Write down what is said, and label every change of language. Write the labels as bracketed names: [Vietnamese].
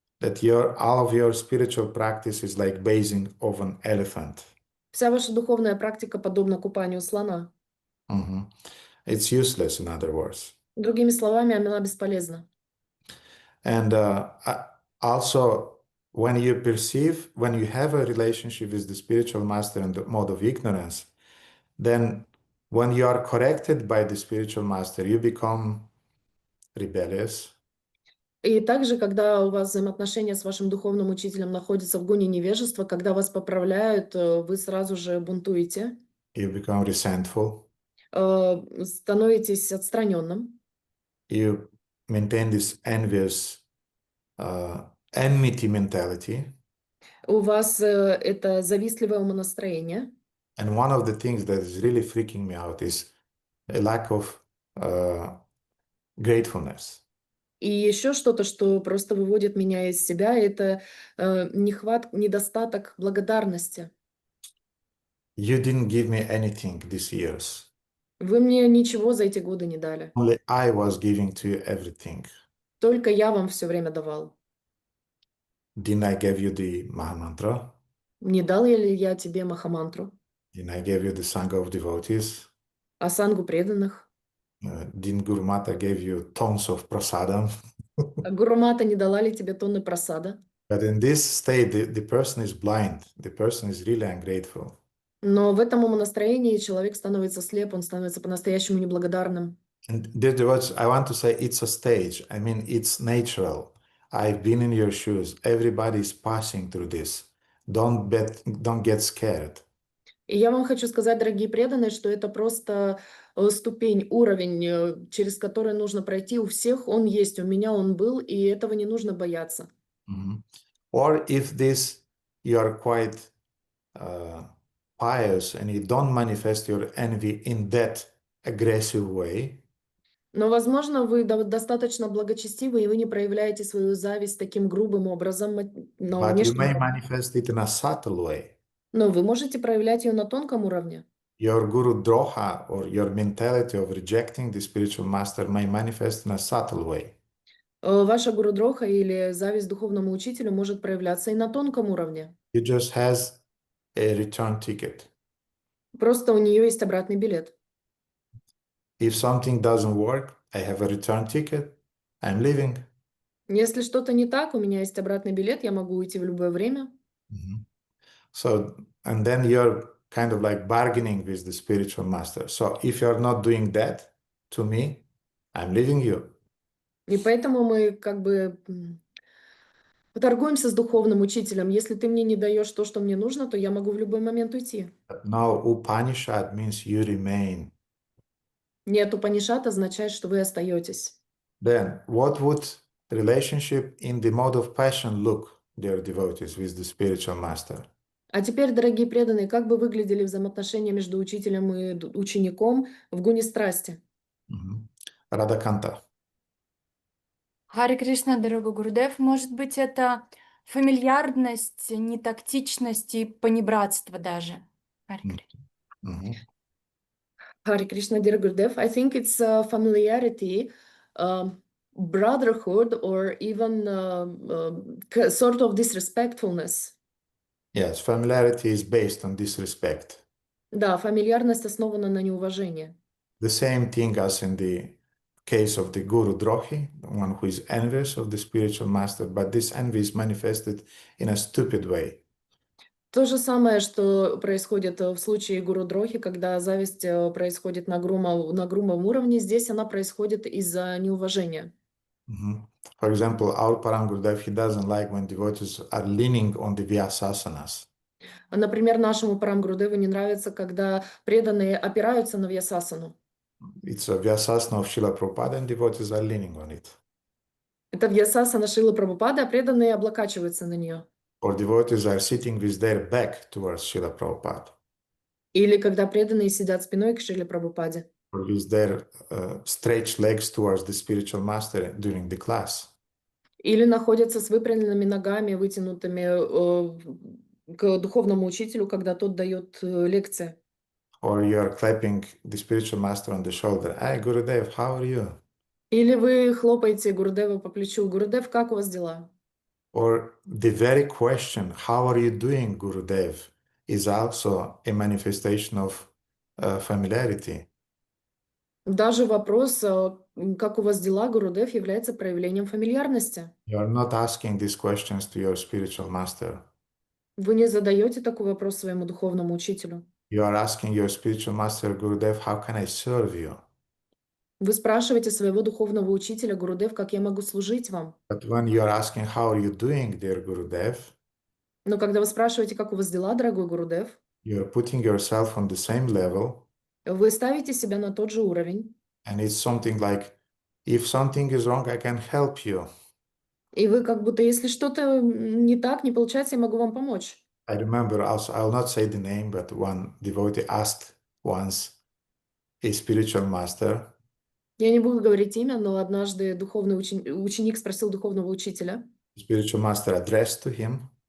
[English] that all of your spiritual practice is like bathing of an elephant. [Russian] вся ваша духовная практика подобна купанию слона. [English] It's useless, in other words. [Russian] Другими словами, она бесполезна. [English] And also, when you have a relationship with the spiritual master in the mode of ignorance, then when you are corrected by the spiritual master, you become rebellious. [Russian] И также, когда у вас взаимоотношения с вашим духовным учителем находятся в гуне невежества, когда вас поправляют, вы сразу же бунтуете. [English] You become resentful. [Russian] Становитесь отстраненным. [English] You maintain this envious enmity mentality. [Russian] У вас это завистливое умонастроение. [English] And one of the things that is really freaking me out is a lack of gratefulness. [Russian] И еще что-то, что просто выводит меня из себя, это недостаток благодарности. [English] You didn't give me anything these years. [Russian] Вы мне ничего за эти годы не дали. [English] Only I was giving to you everything. [Russian] Только я вам все время давал. [English] Didn't I give you the Mahamantra? [Russian] Не дал ли я тебе Махамантру? [English] Didn't I give you the Sangha of Devotees? [Russian] Асангу преданных? [English] Didn't Guru Mata give you tons of prasadam? [Russian] Гурумата не дала ли тебе тонны прасада? [English] But in this state, the person is blind. The person is really ungrateful. [Russian] Но в этом умонастроении человек становится слеп, он становится по-настоящему неблагодарным. [English] And dear devotees, I want to say it's a stage. I mean, it's natural. I've been in your shoes. Everybody is passing through this. Don't get scared. [Russian] И я вам хочу сказать, дорогие преданные, что это просто ступень, уровень, через который нужно пройти. У всех он есть, у меня он был, и этого не нужно бояться. [English] Or if you are quite pious and you don't manifest your envy in that aggressive way. [Russian] Но, возможно, вы достаточно благочестивы, и вы не проявляете свою зависть таким грубым образом, [English] But you may manifest it in a subtle way. [Russian] Но вы можете проявлять ее на тонком уровне. [English] Your guru droha or your mentality of rejecting the spiritual master may manifest in a subtle way. [Russian] Ваша гуру-дроха или зависть к духовному учителю может проявляться и на тонком уровне. [English] He just has a return ticket. [Russian] Просто у нее есть обратный билет. [English] If something doesn't work, I have a return ticket, I'm leaving. [Russian] Если что-то не так, у меня есть обратный билет, я могу уйти в любое время. [English] So, and then you're kind of like bargaining with the spiritual master. So if you're not doing that to me, I'm leaving you. [Russian] И поэтому мы как бы торгуемся с духовным учителем. Если ты мне не даешь то, что мне нужно, то я могу в любой момент уйти. [English] But now Upanishad means you remain. [Russian] Нет, Упанишат означает, что вы остаетесь. [English] Then what would relationship in the mode of passion look, dear devotees, with the spiritual master? [Russian] А теперь, дорогие преданные, как бы выглядели взаимоотношения между учителем и учеником в гуне страсти? Радаканта. Харе Кришна, дорогой Гурудев, может быть, это фамильярность, нетактичность и понебратство даже. Харе Кришна. [English] Hare Krishna, dear Gurudev, I think it's familiarity, brotherhood, or even sort of disrespectfulness. Yes, familiarity is based on disrespect. [Russian] Да, фамильярность основана на неуважении. [English] The same thing as in the case of the Guru Drohi, the one who is envious of the spiritual master, but this envy is manifested in a stupid way. [Russian] То же самое, что происходит в случае Гуру Дрохи, когда зависть происходит на грубом уровне, здесь она происходит из-за неуважения. [English] For example, our Param Gurudev, he doesn't like when devotees are leaning on the Vyasasanas. [Russian] Например, нашему Парам Гурудеву не нравится, когда преданные опираются на Вьясасану. [English] It's a Vyasasana of Srila Prabhupada and devotees are leaning on it. [Russian] Это Вьясасана Шрилы Прабхупады, а преданные облокачиваются на нее. [English] Or devotees are sitting with their back towards Srila Prabhupada. [Russian] Или когда преданные сидят спиной к Шриле Прабхупаде. [English] Or with their stretched legs towards the spiritual master during the class. [Russian] Или находятся с выпрямленными ногами, вытянутыми к духовному учителю, когда тот дает лекции. [English] Or you are clapping the spiritual master on the shoulder. Hey, Gurudev, how are you? [Russian] Или вы хлопаете Гурудева по плечу. Гурудев, как у вас дела? [English] Or the very question, how are you doing, Gurudev, is also a manifestation of familiarity. [Russian] Даже вопрос, как у вас дела, Гурудев, является проявлением фамильярности. [English] You are not asking these questions to your spiritual master. [Russian] Вы не задаете такой вопрос своему духовному учителю. [English] You are asking your spiritual master, Gurudev, how can I serve you? [Russian] Вы спрашиваете своего духовного учителя, Гурудев, как я могу служить вам? [English] But when you are asking, how are you doing, dear Gurudev, [Russian] Но когда вы спрашиваете, как у вас дела, дорогой Гурудев, [English] you are putting yourself on the same level, [Russian] вы ставите себя на тот же уровень. [English] and it's something like, if something is wrong, I can help you. [Russian] И вы как будто, если что-то не так, не получается, я могу вам помочь. [English] I remember also, I'll not say the name, but one devotee asked once a spiritual master, [Russian] Я не буду говорить имя, но однажды духовный ученик спросил духовного учителя. [English] spiritual master addressed to him.